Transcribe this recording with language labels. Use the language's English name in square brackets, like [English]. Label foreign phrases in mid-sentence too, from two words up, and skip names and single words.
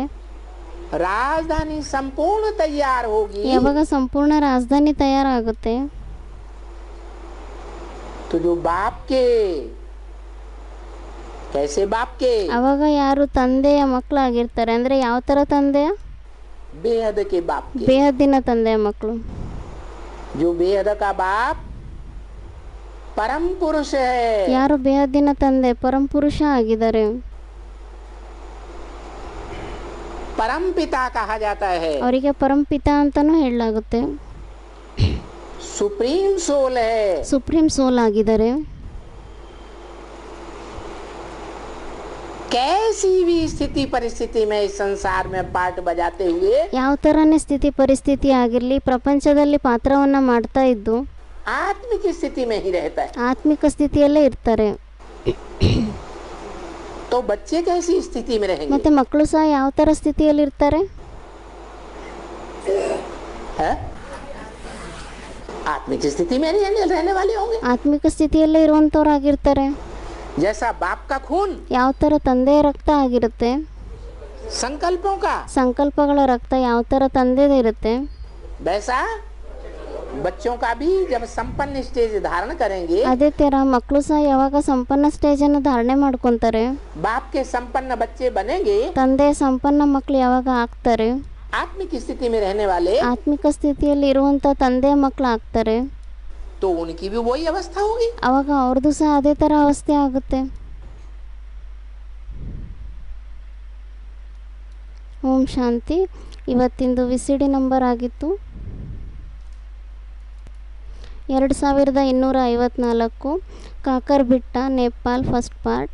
[Hindi] राजधानी संपूर्ण तैयार होगी, [Kannada] ಯಾವಾಗ ಸಂಪೂರ್ಣ ರಾಜಧಾನಿ ತಯಾರಾಗುತ್ತೆ, [Hindi] तो जो बाप के, कैसे बाप के, [Kannada] ಅವಾಗ ಯಾರು ತಂದೆಯ ಮಕ್ಕಳಾಗಿರ್ತಾರೆ. ಅಂದ್ರೆ ಯಾವ ತರ ತಂದೆಯ? [Hindi] बेहद के बाप के। [Kannada] ಬೇಹದ್ದಿನ ತಂದೆಯ ಮಕ್ಕಳು. [Hindi] जो बेहद का बाप परम पुरुष है। [Kannada] ಯಾರು ಬೇಹದ್ದಿನ ತಂದೆ ಪರಮಪುರುಷ ಆಗಿದ್ದಾರೆ, [Hindi] परम पिता कहा जाता है। [Kannada] ಅವರಿಗೆ ಪರಮಪಿತ ಅಂತಾನೂ ಹೇಳಲಾಗುತ್ತೆ। [English] supreme soul [Hindi] है। [English] supreme soul [Kannada] ಆಗಿದ್ದಾರೆ। [Hindi] कैसी भी स्थिति परिस्थिति में इस संसार में पार्ट बजाते हुए [Kannada] ಯಾವ ಥರನೇ ಸ್ಥಿತಿ ಪರಿಸ್ಥಿತಿ ಆಗಿರಲಿ ಪ್ರಪಂಚದಲ್ಲಿ ಪಾತ್ರವನ್ನು ಮಾಡ್ತಾ ಇದ್ದು [Hindi] आत्मिक स्थिति में ही रहता है। [Kannada] ಆತ್ಮಿಕ ಸ್ಥಿತಿಯಲ್ಲೇ ಇರ್ತಾರೆ। [Hindi] तो बच्चे कैसी स्थिति में रहेंगे? [Kannada] ಮತ್ತೆ ಮಕ್ಕಳು ಸಹ ಯಾವ ಥರ ಸ್ಥಿತಿಯಲ್ಲಿ ಇರ್ತಾರೆ? [Hindi] है? आत्मिक स्थिति में रहने वाले होंगे। [Kannada] ಆತ್ಮಿಕ ಸ್ಥಿತಿಯಲ್ಲೇ ಇರುವಂಥವ್ರಾಗಿರ್ತಾರೆ। [Hindi] जैसा बाप का खून [Kannada] ಯಾವ ಥರ ತಂದೆಯ ರಕ್ತ ಆಗಿರುತ್ತೆ, [Hindi] संकल्पों का, [Kannada] ಸಂಕಲ್ಪಗಳ ರಕ್ತ ಯಾವ ಥರ ತಂದೆದ ಇರುತ್ತೆ, [Hindi] वैसा बच्चों का भी जब संपन्न स्टेज धारण करेंगे, [Kannada] ಅದೇ ಥರ ಮಕ್ಕಳು ಸಹ ಯಾವಾಗ ಸಂಪನ್ನ ಸ್ಟೇಜನ್ನು ಧಾರಣೆ ಮಾಡ್ಕೊತಾರೆ, [Hindi] बाप के संपन्न बच्चे बनेंगे, [Kannada] ತಂದೆಯ ಸಂಪನ್ನ ಮಕ್ಕಳು ಯಾವಾಗ ಆಗ್ತಾರೆ, [Hindi] आत्मिक स्थिति में रहने वाले, [Kannada] ಆತ್ಮಿಕ ಸ್ಥಿತಿಯಲ್ಲಿ ಇರುವಂಥ ತಂದೆಯ ಮಕ್ಕಳು ಆಗ್ತಾರೆ, [Hindi] तो उनकी भी वही अवस्था होगी। [Kannada] ಅವಾಗ ಅವ್ರದ್ದು ಸಹ ಅದೇ ಥರ ಅವಸ್ಥೆ ಆಗುತ್ತೆ। ಓಂ ಶಾಂತಿ। ಇವತ್ತಿಂದು [English] VCD number [Kannada] ಆಗಿತ್ತು 2254, ಕಾಕರ್ ಬಿಟ್ಟ, ನೇಪಾಲ್, [English] first part.